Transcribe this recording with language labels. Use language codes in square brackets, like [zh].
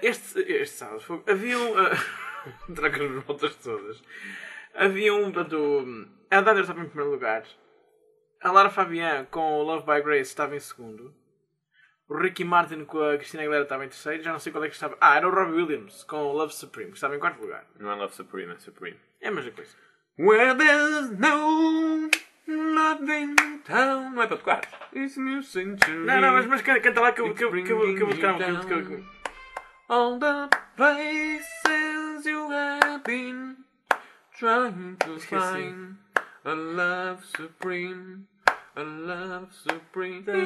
[pt] Este sábado foi... Havia um... Troca as voltas todas. Havia um... Portanto, a Dider estava em primeiro lugar. A Lara Fabian com o Love by Grace estava em segundo. O Ricky Martin com a Christina Aguilera estava em terceiro. Já não sei qual é que estava... Ah, era o Robbie Williams com o Love Supreme, que estava em quarto lugar. Não é Love Supreme, é Supreme. É a mesma coisa. [en] Where there's no love in town. [pt] Não é para tocar. [en] It's a new century. [pt] Não, mas canta lá que eu vou tocar um pouco. [en] All the places you have been trying to find a love supreme, a love supreme.